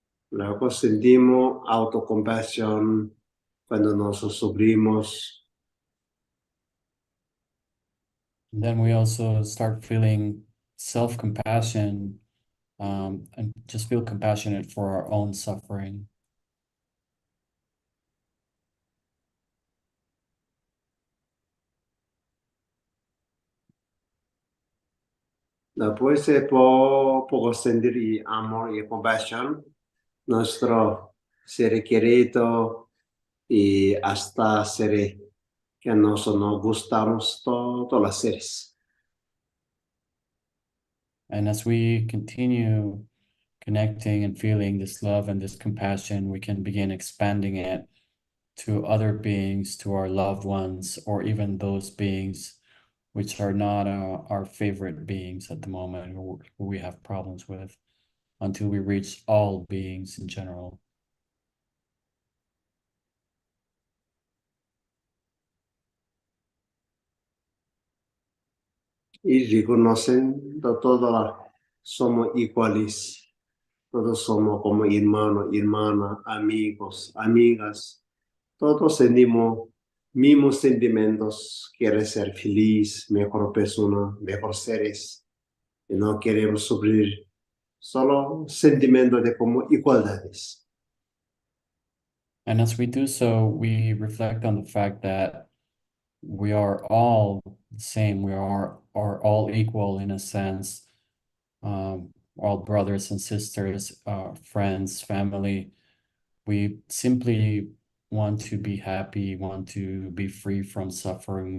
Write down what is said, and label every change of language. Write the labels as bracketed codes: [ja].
[es] Luego sentimos autocompasión cuando nosotros sufrimos. [en] And then we also start feeling self-compassion, and just feel compassionate for our own suffering. [es] Después poco sentir y amor y compasión, nuestro ser querido y hasta ser que nosotros nos gustamos todos los seres. [en] And as we continue connecting and feeling this love and this compassion, we can begin expanding it to other beings, to our loved ones, or even those beings which are not our favorite beings at the moment, who we have problems with, until we reach all beings in general. [es] Y reconociendo todos somos iguales, todos somos como hermanos, hermanas, amigos, amigas, todos sentimos mismos sentimientos, quiere ser feliz, mejor persona, mejor seres, y no queremos sufrir, solo sentimientos de como igualdades. [en] And as we do so, we reflect on the fact that we are all the same. We are all equal in a sense. All brothers and sisters, friends, family. We simply want to be happy, want to be free from suffering.